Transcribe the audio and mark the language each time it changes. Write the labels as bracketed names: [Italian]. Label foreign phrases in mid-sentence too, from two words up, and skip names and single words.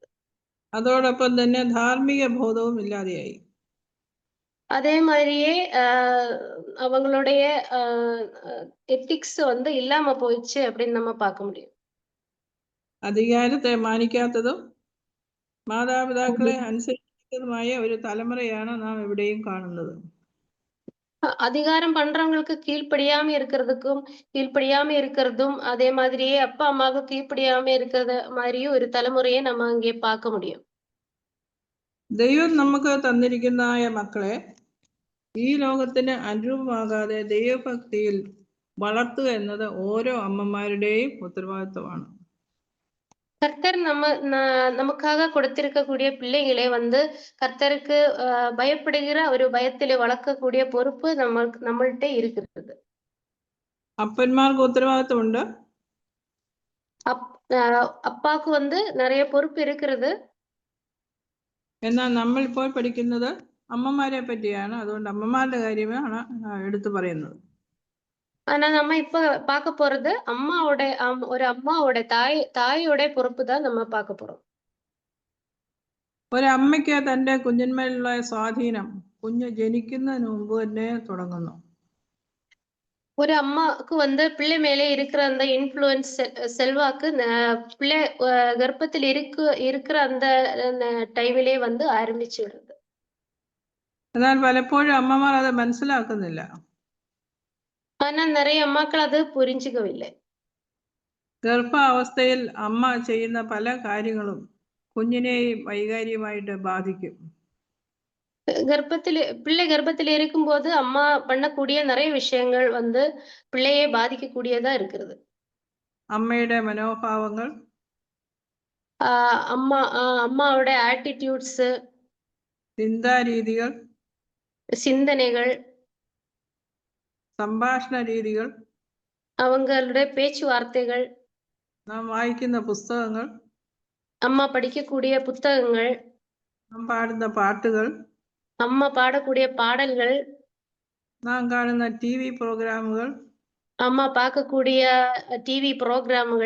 [Malayalam] അതോടൊപ്പം തന്നെ ധാർമ്മിക ബോധവും ഇല്ലാതെയായി. [Tamil] அதே மாதிரியே அவங்களுடைய எத்திக்ஸ் வந்து இல்லாம போயிடுச்சு அப்படின்னு நம்ம பார்க்க முடியும். [Malayalam] അധികാരത്തെ മാനിക്കാത്തതും മാതാപിതാക്കളെ അനുസരിക്കാത്തതുമായ ഒരു തലമുറയാണ് നാം എവിടെയും കാണുന്നത്. [Tamil] அதிகாரம் பண்றவங்களுக்கு கீழ்ப்படியாம இருக்கிறதும் அதே மாதிரியே அப்பா அம்மாவுக்கு கீழ்ப்படியாம இருக்கிறது மாதிரியும் ஒரு தலைமுறையை நம்ம அங்கே பார்க்க முடியும். [Malayalam] ദൈവം നമുക്ക് തന്നിരിക്കുന്നതായ മക്കളെ ഈ ലോകത്തിന് അനുരൂപമാകാതെ ദൈവഭക്തിയിൽ വളർത്തുക എന്നത് ഓരോ അമ്മമാരുടെയും ഉത്തരവാദിത്വമാണ്. [Tamil] கர்த்தர் நமக்காக கொடுத்திருக்கக்கூடிய பிள்ளைகளை வந்து கர்த்தருக்கு பயப்படுகிற ஒரு பயத்திலே வளர்க்கக்கூடிய பொறுப்பு நம்மள்ட்ட இருக்கிறது. [Malayalam] അപ്പന്മാർക്ക് ഉത്തരവാദിത്വമുണ്ട്. [Tamil] அப்பாவுக்கு வந்து நிறைய பொறுப்பு இருக்கிறது. [Malayalam] എന്നാൽ നമ്മൾ ഇപ്പോൾ പഠിക്കുന്നത് അമ്മമാരെ പറ്റിയാണ്. അതുകൊണ്ട് അമ്മമാരുടെ കാര്യമാണ് എടുത്തു പറയുന്നത്. [Tamil] ஆனா நம்ம இப்ப பார்க்க போறது ஒரு அம்மாவோட தாயோட பொறுப்பு தான் நம்ம பார்க்க போறோம். [Malayalam] ഒരമ്മയ്ക്ക് തന്റെ കുഞ്ഞന്മേലുള്ള സ്വാധീനം കുഞ്ഞ് ജനിക്കുന്നതിന് മുമ്പ് തന്നെ തുടങ്ങുന്നു. [Tamil] ஒரு அம்மாவுக்கு வந்து பிள்ளை மேலே இருக்கிற அந்த இன்ஃப்ளூயன்ஸ் செல்வாக்கு பிள்ளை கர்ப்பத்தில் இருக்கிற அந்த டைமிலே வந்து ஆரம்பிச்சு வருது. [Malayalam] എന്നാൽ പലപ്പോഴും അമ്മമാർ അത് മനസ്സിലാക്കുന്നില്ല. [Tamil] ஆனா நிறைய அம்மாக்கள் அது புரிஞ்சுக்கவில்லை. [Malayalam] ഗർഭാവസ്ഥയിൽ അമ്മ ചെയ്യുന്ന പല കാര്യങ്ങളും കുഞ്ഞിനെയും വൈകാരികമായിട്ട് ബാധിക്കും. [Tamil] பிள்ளை கர்ப்பத்தில் இருக்கும்போது அம்மா பண்ணக்கூடிய நிறைய விஷயங்கள் வந்து பிள்ளையை பாதிக்கக்கூடியதா இருக்கிறது. [Malayalam] അമ്മയുടെ മനോഭാവങ്ങൾ, [Tamil] அம்மாவோட ஆட்டிடியூட்ஸ், [Malayalam] ചിന്താരീതികൾ, [Tamil] சிந்தனைகள், [Malayalam] സംഭാഷണ രീതികൾ, [Tamil] அவங்களுடைய பேச்சுவார்த்தைகள், [Malayalam] നാം വായിക്കുന്ന പുസ്തകങ്ങൾ, [Tamil] அம்மா படிக்கக்கூடிய புத்தகங்கள், [Malayalam] നാം പാടുന്ന പാട്ടുകൾ, [Tamil] அம்மா பாடக்கூடிய பாடல்கள், [Malayalam] നാം കാണുന്ന [English] TV programs, [Tamil] அம்மா பார்க்கக்கூடிய [English] TV programs,